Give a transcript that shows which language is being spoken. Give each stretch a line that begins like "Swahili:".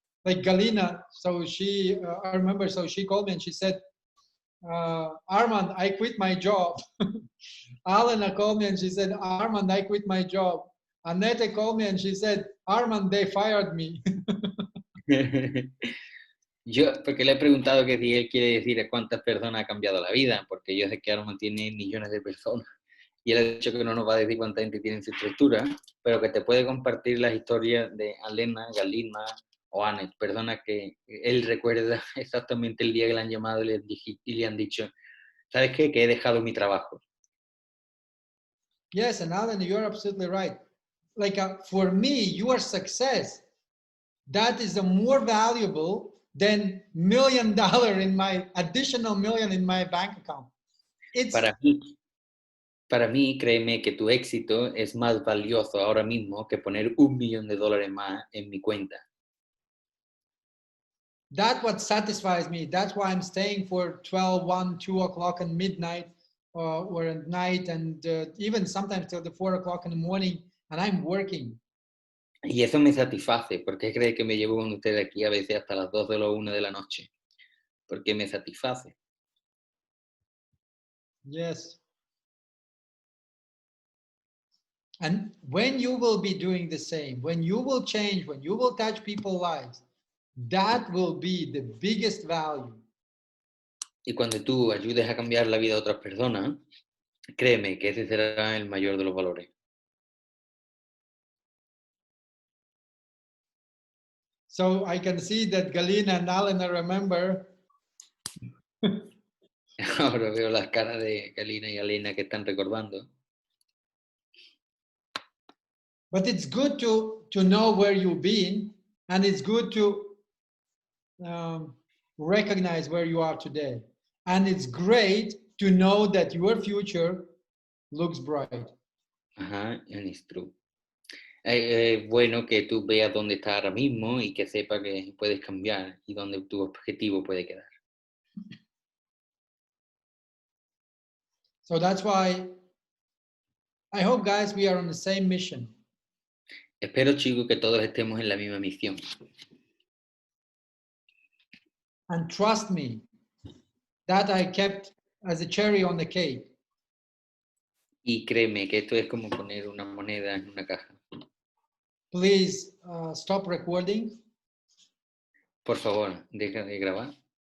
English: Like Galina, so she, I remember, so she called me and she said, "Armand, I quit my job." Alena called me and she said, "Armand, I quit my job." Annette called me and she said, "Armand, they fired me."
Spanish: Yo, porque le he preguntado que si él quiere decir a cuántas personas ha cambiado la vida, porque yo sé que Armand tiene millones de personas, y él ha dicho que no nos va a decir cuánta gente tiene en su estructura, pero que te puede compartir las historias de Alena, Galina o Annette, personas que él recuerda exactamente el día que le han llamado y le han dicho, ¿sabes qué? Que he dejado mi trabajo.
English: Yes, and Alan, you're absolutely right. Like for me, your success, that is more valuable than $1 million in my additional million in my bank account. It's
Spanish: Para mí, créeme que tu éxito es más valioso ahora mismo que poner $1 millón más en mi cuenta.
English: That's what satisfies me. That's why I'm staying for 12, 1, 2 o'clock and midnight or at night, and even sometimes till the 4 o'clock in the morning, and I'm working.
Spanish: Y eso me satisface. ¿Por qué cree que me llevo con usted aquí a veces hasta las 2 o 1 de la noche? Porque me satisface.
English: Yes. And when you will be doing the same, when you will change, when you will touch people's lives, that will be the biggest value.
Spanish: Y cuando tú ayudes a cambiar la vida de otras personas, créeme que ese será el mayor de los valores.
English: So I can see that Galina and Alena remember.
Spanish: Ahora veo las caras de Galina y Alena que están recordando.
English: But it's good to know where you've been, and it's good to recognize where you are today. And it's great to know that your future looks bright. Ajá, and it's true.
Spanish: Es bueno que tú veas dónde estás ahora mismo y que sepas que puedes cambiar y dónde tu objetivo puede quedar.
English: So that's why I hope, guys, we are on the same mission.
Spanish: Espero, chicos, que todos estemos en la misma misión.
English: And trust me, that I kept as a cherry on the cake.
Spanish: Y créeme que esto es como poner una moneda en una caja.
English: Please stop recording.
Spanish: Por favor, deja de grabar.